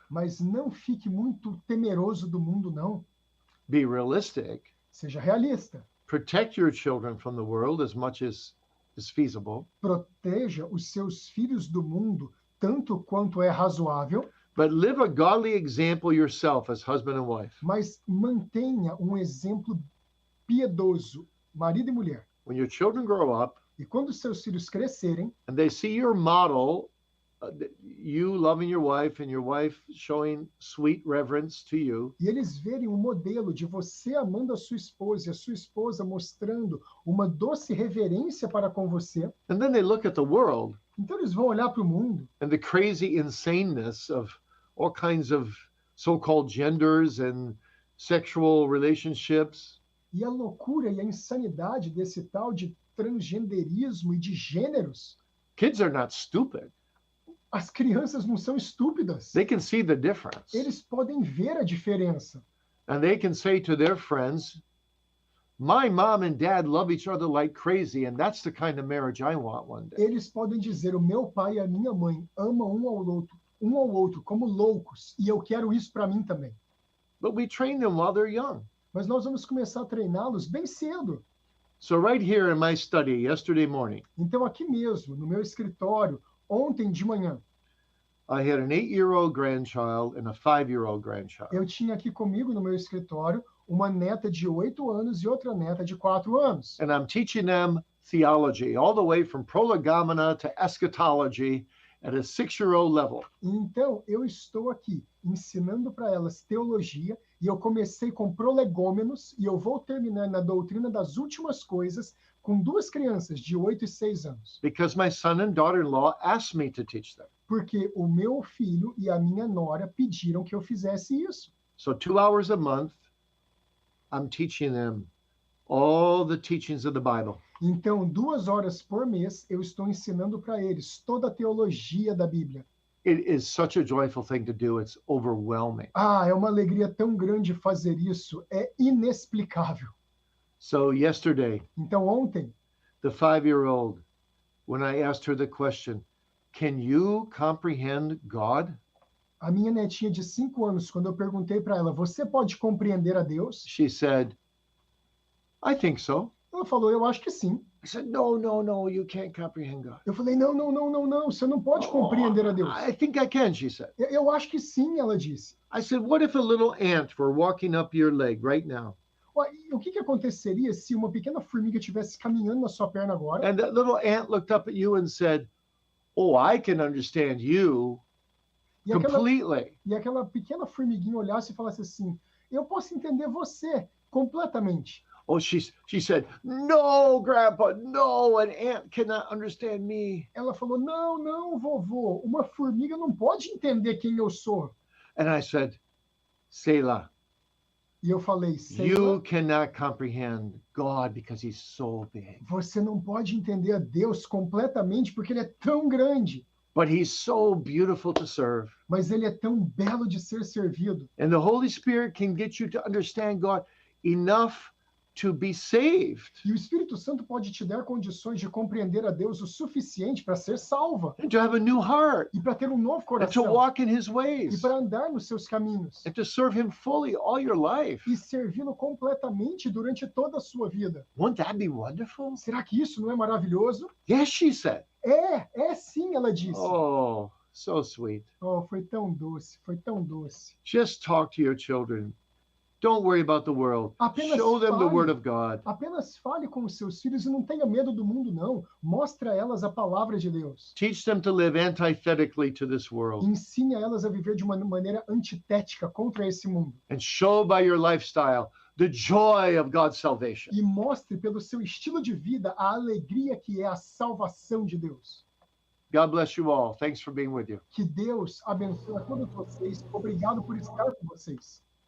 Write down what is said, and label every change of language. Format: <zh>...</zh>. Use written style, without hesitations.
<pt>Mas não fique muito temeroso do mundo, não.</pt> <en>Be realistic.</en> <pt>Seja realista.</pt> <en>Protect your children from the world as much as is feasible.</en> <pt>Proteja os seus filhos do mundo tanto quanto é razoável,</pt> <en>But live a godly example yourself as husband and wife.</en> <pt>mas mantenha um exemplo piedoso, marido e mulher.</pt> <en>When your children grow up</en> <pt>E quando seus filhos crescerem,</pt> <en>and they see your model, you loving your wife and your wife showing sweet reverence to you,</en> <pt>e eles verem um modelo de você amando a sua esposa e a sua esposa mostrando uma doce reverência para com você,</pt> <en>and then they look at the world</en> <pt>então eles vão olhar para o mundo</pt> <en>and the crazy insaneness of all kinds of so-called genders and sexual relationships,</en> <pt>e a loucura e a insanidade desse tal de transgenderismo e de gêneros.</pt> <en>kids are not stupid.</en> <pt>As crianças não são estúpidas.</pt> <en>They can see the difference.</en> <pt>Eles podem ver a diferença.</pt> <en>And they can say to their friends, my mom and dad love each other like crazy, and that's the kind of marriage I want one day.</en> <pt>Eles podem dizer, o meu pai e a minha mãe amam um ao outro como loucos, e eu quero isso para mim também.</pt> <en>But we train them while they're young.</en> <pt>Mas nós vamos começar a treiná-los bem cedo.</pt> <en>So right here in my study yesterday morning,</en> <pt>Então aqui mesmo, no meu escritório, ontem de manhã,</pt> <en>I had an 8-year-old grandchild and a 5-year-old grandchild.</en> <pt>eu tinha aqui comigo no meu escritório uma neta de 8 anos e outra neta de 4 anos.</pt> <en>And I'm teaching them theology, all the way from prolegomena to eschatology at a 6-year-old level.</en> <pt>Então, eu estou aqui ensinando para elas teologia, e eu comecei com prolegômenos, e eu vou terminar na doutrina das últimas coisas com 2 crianças de 8 e 6 anos.</pt> <en>Because my son and daughter-in-law asked me to teach them.</en> <pt>Porque o meu filho e a minha nora pediram que eu fizesse isso.</pt> <en>So 2 hours a month, I'm teaching them all the teachings of the Bible.</en> <pt>Então, 2 horas por mês, eu estou ensinando para eles toda a teologia da Bíblia.</pt> <en>It is such a joyful thing to do. It's overwhelming.</en> <pt>Ah, é uma alegria tão grande fazer isso, é inexplicável.</pt> <en>So yesterday,</en> <pt>Então ontem,</pt> <en>the 5-year-old, when I asked her the question, can you comprehend God?</en> <pt>a minha netinha de 5 anos, quando eu perguntei para ela, você pode compreender a Deus?</pt> <en>She said, I think so.</en> <pt>Ela falou, eu acho que sim.</pt> <en>I said, no, you can't comprehend God.</en> <pt>Eu falei, não, você não pode compreender a Deus.</pt> <en>I think I can, she said.</en> <pt>Eu acho que sim, ela disse.</pt> <en>I said, what if a little ant were walking up your leg right now?</en> <pt>O que aconteceria se uma pequena formiga estivesse caminhando na sua perna agora?</pt> <en>And that little ant looked up at you and said, oh, I can understand you</en> <pt>E aquela,</pt> <en>completely.</en> <pt>e aquela pequena formiguinha olhasse e falasse assim, eu posso entender você completamente.</pt> <en>Oh, she said, no, Grandpa, no, an ant cannot understand me.</en> <pt>Ela falou, não, vovô, uma formiga não pode entender quem eu sou.</pt> <en>And I said, Selah,</en> <pt>E eu falei,</pt> <en>you</en> <pt>Senhor,</pt> <en>cannot comprehend God because he's so big.</en> <pt>você não pode entender a Deus completamente porque ele é tão grande,</pt> <en>But he's so beautiful to serve.</en> <pt>mas ele é tão belo de ser servido.</pt> <en>And the Holy Spirit can get you to understand God enough to be saved</en> <pt>E o Espírito Santo pode te dar condições de compreender a Deus o suficiente para ser salva</pt> <en>and to have a new heart</en> <pt>e para ter um novo</pt> <en>and to</en> <pt>coração</pt> <en>walk in his</en> <pt>e</pt> <en>ways</en> <pt>para andar nos seus caminhos</pt> <en>and to serve him fully all your life.</en> <pt>e servi-lo completamente durante toda a sua vida.</pt> <en>Wouldn't that be wonderful?</en> <pt>Será que isso não é maravilhoso?</pt> <en>Yes, she said.</en> <pt>É sim, ela disse.</pt> <en>Oh, so sweet.</en> <pt>Oh, foi tão doce, foi tão doce.</pt> <en>Just talk to your children. Don't worry about the world.</en> <pt>Apenas</pt> <en>Show them the</en> <pt>fale.</pt> <en>word of God.</en> <pt>Apenas fale com os seus filhos e não tenha medo do mundo, não. Mostre a elas a palavra de Deus.</pt> <en>Teach them to live antithetically to this world.</en> <pt>Ensine a elas a viver de uma maneira antitética contra esse mundo.</pt> <en>And show by your lifestyle the joy of God's salvation.</en> <pt>E mostre pelo seu estilo de vida a alegria que é a salvação de Deus.</pt> <en>God bless you all. Thanks for being with you.</en> <pt>Que Deus abençoe a todos vocês. Obrigado por estar com vocês.</pt>